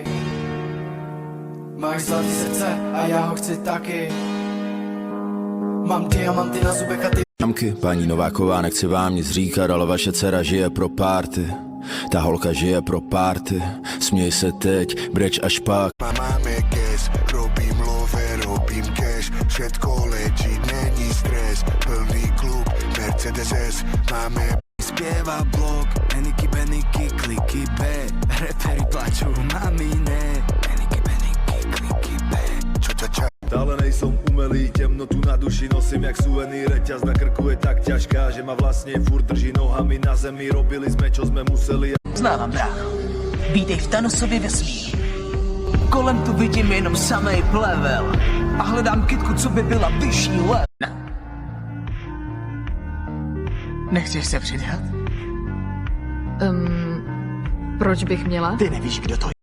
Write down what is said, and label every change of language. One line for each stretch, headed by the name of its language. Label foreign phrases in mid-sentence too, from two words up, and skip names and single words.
Czech: Máš zlatý srdce a já ho chci taky. Mám diamanty na zubech a ty. Mamky, paní Nováková, nechci vám nic říkat, ale vaše dcera žije pro párty. Ta holka žije pro párty. Směj se teď, breč až pak. Máme cash,
Slovak: robím love, robím cash. Všetko legit,
Czech: není stres. Plný klub, Mercedes S. Máme zpěvá blog, Eniky, Beniky, kliky B. Repery plačou, mami ne. Eniky, Beniky, kliky B. Ča.
Slovak: Stále nejsem umelý, temnotu na duši nosím jak suvenír. Reťaz na krku je tak ťažká, že ma vlastne furt drží nohami na zemi. Robili sme, čo sme museli.
Czech: Znávám, brácho. Vítej v Thanosově vesmíru. Kolem tu vidím jenom samej plevel. A hledám kytku, co by byla vyšší level. Nechceš se přidat? Proč bych měla? Ty nevíš, kdo to je.